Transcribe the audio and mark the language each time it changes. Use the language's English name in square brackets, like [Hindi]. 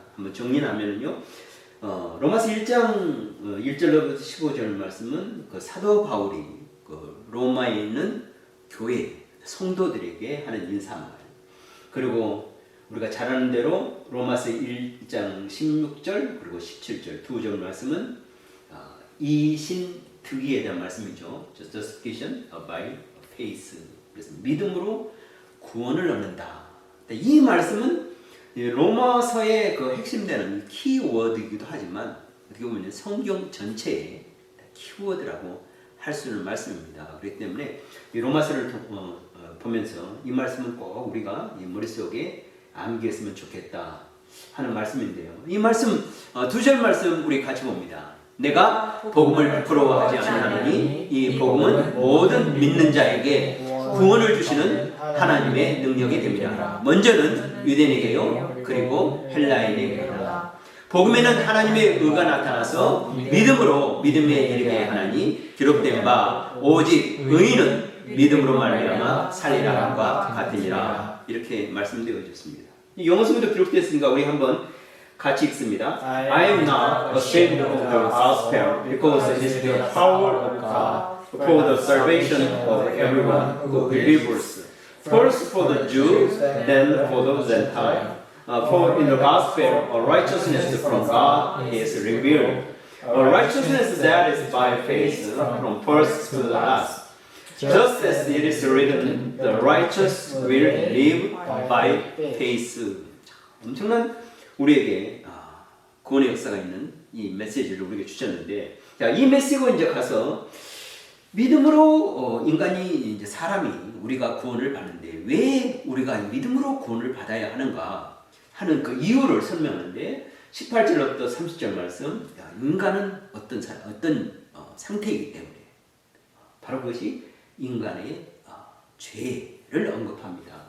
[Korean] 한번 정리하면요. 로마서 1장 1절로부터 15절 말씀은 사도 바울이 로마에 있는 교회 성도들에게 하는 인사말, 그리고 우리가 잘 아는 대로 로마서 1장 16절 그리고 17절 두 절 말씀은 이신득의에 대한 말씀이죠. [English] Justification by faith. [Korean] 그래서 믿음으로 구원을 얻는다. 이 말씀은 로마서의 핵심되는 키워드이기도 하지만 어떻게 보면 성경 전체의 키워드라고 할 수 있는 말씀입니다. 그렇기 때문에 이 로마서를 보면서 이 말씀은 꼭 우리가 머릿속에 암기했으면 좋겠다 하는 말씀인데요. 이 말씀 두 절 말씀 우리 같이 봅니다. 내가 복음을 부끄러워하지 않으니 이 복음은 모든 믿는 자에게 구원을 주시는 하나님의 능력이 됩니다. 먼저는 유대인에게요, 그리고 헬라인에게요. 복음에는 하나님의 의가 나타나서 믿음으로 믿음에 이르게 하나니 기록된 바 오직 의인은 믿음으로 말미암아 살리라 함과 같으니라. 이렇게 말씀되어졌습니다. 영어 성경도 기록됐으니까 우리 한번 같이 읽습니다. [English] I am not ashamed of the gospel because it is the power of God for the salvation of everyone who believes. First for the Jews, then for the Gentiles. For in the gospel, a righteousness from God is revealed. A righteousness that is by faith from first to the last. Just as it is written, the righteous will live by faith. [Korean] 엄청난 우리에게 구원의 역사가 있는 이 메시지를 우리에게 주셨는데, 자, 이 메시지가 이제 가서 믿음으로 인간이 이제 사람이 우리가 구원을 받는데 왜 우리가 믿음으로 구원을 받아야 하는가 하는 그 이유를 설명하는데 18절부터 30절 말씀, 인간은 어떤 상태이기 때문에 바로 그것이 인간의 죄를 언급합니다.